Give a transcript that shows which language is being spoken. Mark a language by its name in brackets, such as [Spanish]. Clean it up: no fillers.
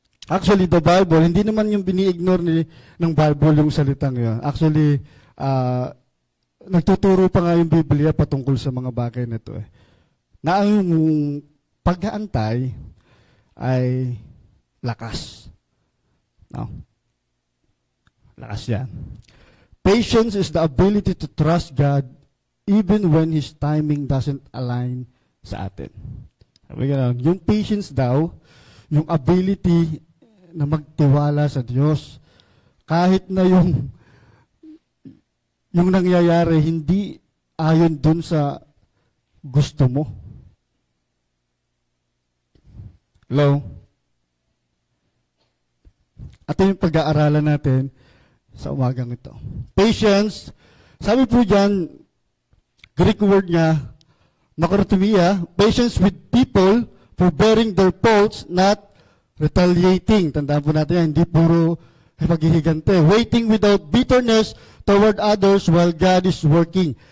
[Filipino] Actually, the Bible, hindi naman yung bini-ignore ng Bible yung salitang yun. Actually, nagtuturo pa nga yung Biblia patungkol sa mga bagay na ito. Na ang pag-aantay ay lakas. No? Lakas yan. [English] Patience is the ability to trust God even when His timing doesn't align [Filipino] sa atin. Yung patience daw, yung ability na magtiwala sa Diyos. Kahit na yung nangyayari, hindi ayon dun sa gusto mo. [English] Hello? [Filipino] Ito yung pag-aaralan natin sa umagang ito. [English] Patience, [Filipino] sabi po dyan, [English] Greek word niya, makrotumia, patience with people for bearing their faults, not retaliating. [Filipino] Tandaan po natin yan, hindi puro paghihigante. [English] Waiting without bitterness toward others while God is working.